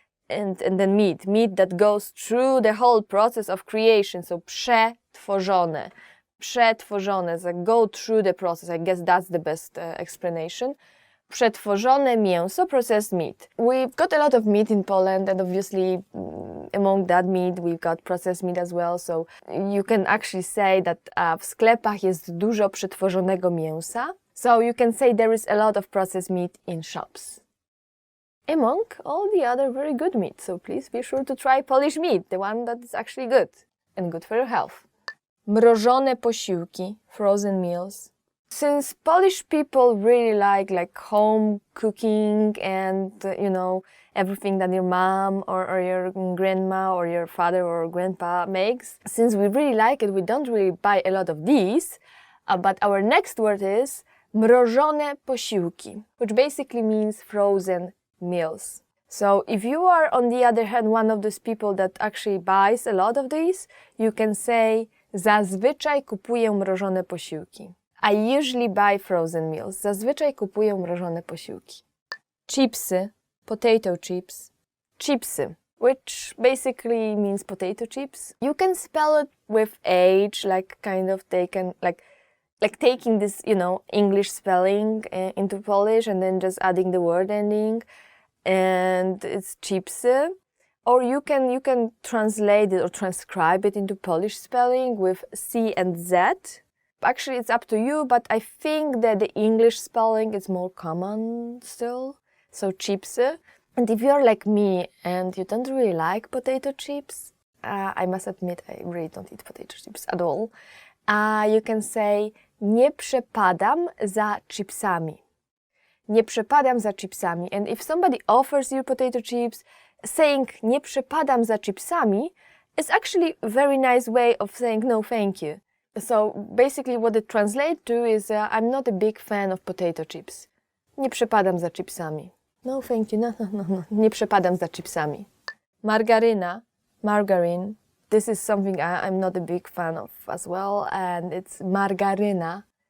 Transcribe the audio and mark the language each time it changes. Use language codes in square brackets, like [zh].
[en] And then meat that goes through the whole process of creation. So przetworzone, so go through the process. I guess that's the best explanation. Przetworzone mięso, processed meat. We've got a lot of meat in Poland, and obviously among that meat we've got processed meat as well. So you can actually say that [pl] w sklepach jest dużo przetworzonego mięsa. [en] So you can say there is a lot of processed meat in shops, among all the other very good meat. So please be sure to try Polish meat, the one that is actually good and good for your health. Mrożone posiłki, frozen meals. Since Polish people really like home cooking and, everything that your mom or your grandma or your father or grandpa makes, since we really like it, we don't really buy a lot of these, but our next word is mrożone posiłki, which basically means frozen meals. So if you are, on the other hand, one of those people that actually buys a lot of these, you can say [pl] zazwyczaj kupuję mrożone posiłki. [en] I usually buy frozen meals. [pl] Zazwyczaj kupuję mrożone posiłki. [en] Chipsy, potato chips. Chipsy, which basically means potato chips. You can spell it with H, like kind of taken, like taking this, English spelling into Polish and then just adding the word ending, and it's chipsy. Or you can translate it or transcribe it into Polish spelling with C and Z. Actually, it's up to you, but I think that the English spelling is more common still. So chipsy. And if you're like me and you don't really like potato chips, I must admit I really don't eat potato chips at all. You can say [pl] nie przepadam za chipsami. Nie przepadam za chipsami. [en] And if somebody offers you potato chips, saying [pl] nie przepadam za chipsami [en] is actually a very nice way of saying no thank you. So basically what it translates to is I'm not a big fan of potato chips. [pl] Nie przepadam za chipsami. [en] No thank you, no. [pl] Nie przepadam za chipsami. [en] Margarine. This is something I'm not a big fan of as well, and it's margaryna.